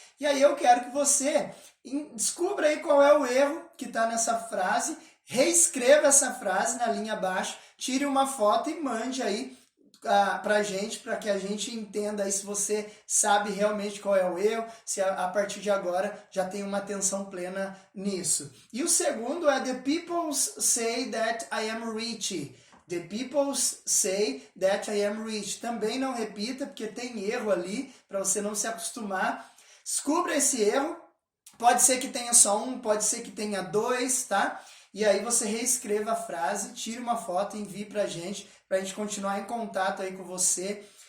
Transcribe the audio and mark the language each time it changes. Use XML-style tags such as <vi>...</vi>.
<pt>E aí eu quero que você descubra aí qual é o erro que está nessa frase, reescreva essa frase na linha abaixo, tire uma foto e mande aí pra gente, para que a gente entenda aí se você sabe realmente qual é o erro, se a partir de agora já tem uma atenção plena nisso. E o segundo é</pt> <en>The people say that I am rich. The people say that I am rich.</en> <pt>Também não repita, porque tem erro ali, para você não se acostumar. Descubra esse erro, pode ser que tenha só um, pode ser que tenha dois, tá? E aí você reescreva a frase, tire uma foto e envie pra gente continuar em contato aí com você</pt>